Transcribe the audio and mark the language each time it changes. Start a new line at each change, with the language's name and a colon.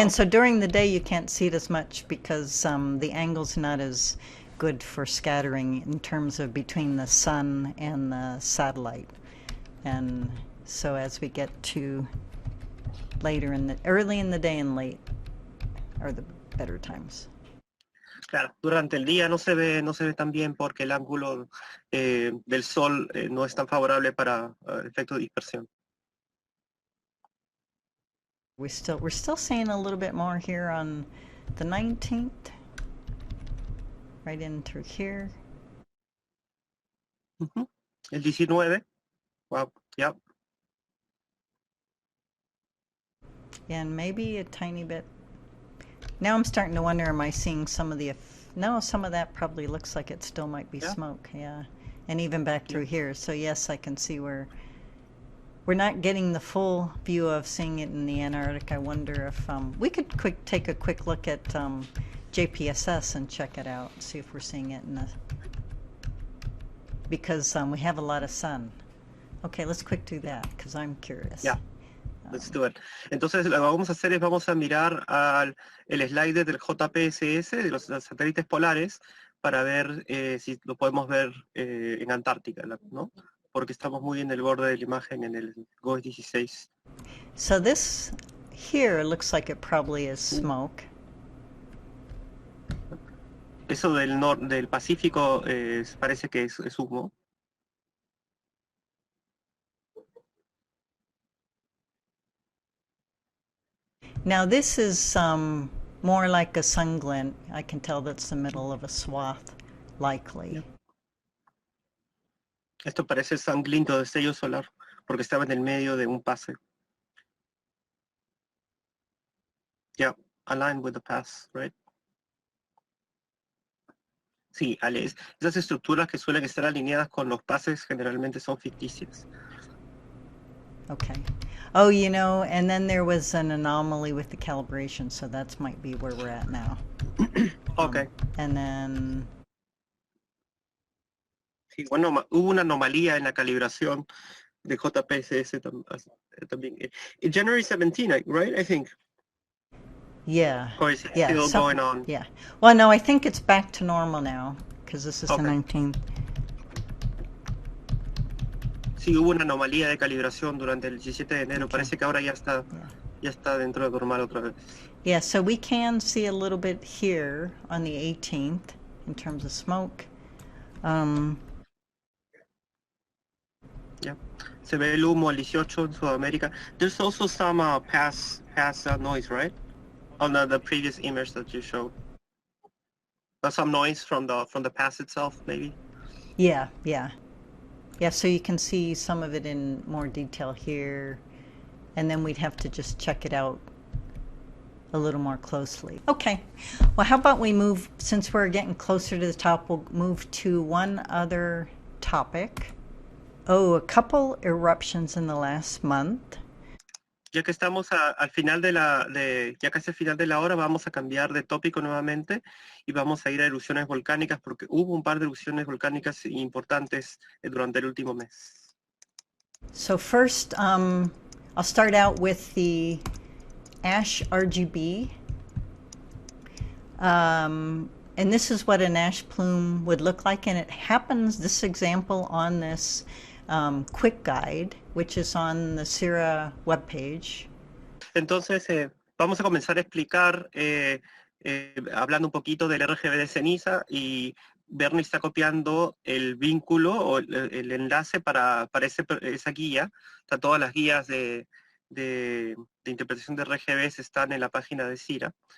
English: And so during the day you can't see it as much because the angle's not as good for scattering in terms of between the sun and the satellite. And so as we get to early in the day and late are the better times.
Spanish: Claro, durante el día no se ve tan bien porque el ángulo del sol no es tan favorable para el efecto de dispersión.
English: We're still seeing a little bit more here on the 19th. Right in through here. Uh-huh.
Spanish: El 19.
English: Wow, yep. And maybe a tiny bit. Now I'm starting to wonder, am I seeing some of some of that probably looks like it still might be smoke, yeah. And even back through here. So yes, I can see where we're not getting the full view of seeing it in the Antarctic. I wonder if we could take a quick look at JPSS and check it out, see if we're seeing it because we have a lot of sun. Okay, let's quick do that because I'm curious. Yeah, let's do it.
Spanish: Entonces lo que vamos a hacer es vamos a mirar el slider del JPSS, de los satélites polares, para ver si lo podemos ver en Antártica, ¿no? Porque estamos muy en el borde de la imagen en el GOES 16.
English: So this here looks like it probably is smoke.
Spanish: Eso del Pacífico parece que es humo.
English: Now this is more like a sun glint. I can tell that's the middle of a swath, likely. Yeah.
Spanish: Esto parece sanglinto de sello solar, porque estaba en el medio de un pase.
English: Yeah, aligned with the pass, right?
Spanish: Sí, Ale, esas estructuras que suelen estar alineadas con los pases generalmente son ficticias.
English: Okay. Oh, you know, and then there was an anomaly with the calibration, so that might be where we're at now. Okay. And then...
Spanish: Sí, bueno, hubo una anomalía en la calibración de JPSS también.
English: In January 17, right? I think. Yeah. Or is it Yeah. still going on? Yeah. Well, no, I think it's back to normal now, because this is Okay. the 19th.
Spanish: Sí, hubo una anomalía de calibración durante el 17 de enero.
English: Okay.
Spanish: Parece que ahora ya está dentro de normal otra vez.
English: Yeah, so we can see a little bit here on the 18th in terms of smoke. Yeah.
Spanish: Se ve el humo al 18 en Sudamérica.
English: There's also some pass noise, right? On the previous image that you showed. Some noise from the pass itself, maybe. Yeah, yeah. Yeah, so you can see some of it in more detail here, and then we'd have to just check it out a little more closely. Okay, well, how about we move, since we're getting closer to the top, we'll move to one other topic. Oh, a couple eruptions in the last month.
Spanish: Ya que estamos al final ya casi al final de la hora, vamos a cambiar de tópico nuevamente y vamos a ir a erupciones volcánicas porque hubo un par de erupciones volcánicas importantes durante el último mes.
English: So first, I'll start out with the ash RGB. And this is what an ash plume would look like, and it happens, this example on this quick guide, which is on the CIRA webpage.
Spanish: Entonces, vamos a comenzar a explicar, hablando un poquito del RGB de ceniza, y Bernie está copiando el vínculo o el enlace para esa guía. Todas las guías de interpretación de RGBs están en la página de CIRA.